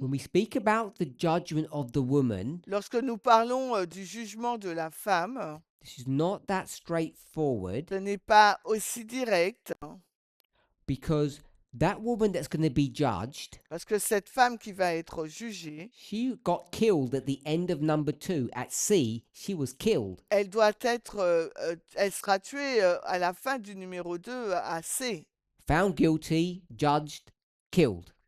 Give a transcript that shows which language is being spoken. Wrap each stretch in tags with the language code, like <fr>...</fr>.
<en>when we speak about the judgment of the woman,</en> <fr>lorsque nous parlons du jugement de la femme,</fr> <en>this is not that straightforward</en> <fr>ce n'est pas aussi direct,</fr> <en>because that woman that's going to be judged,</en> <fr>parce que cette femme qui va être jugée,</fr> <en>she got killed at the end of number 2 at sea. She was killed.</en> <fr>elle doit être, elle sera tuée à la fin du numéro 2 à C.</fr> <en>Found guilty, judged, killed.</en>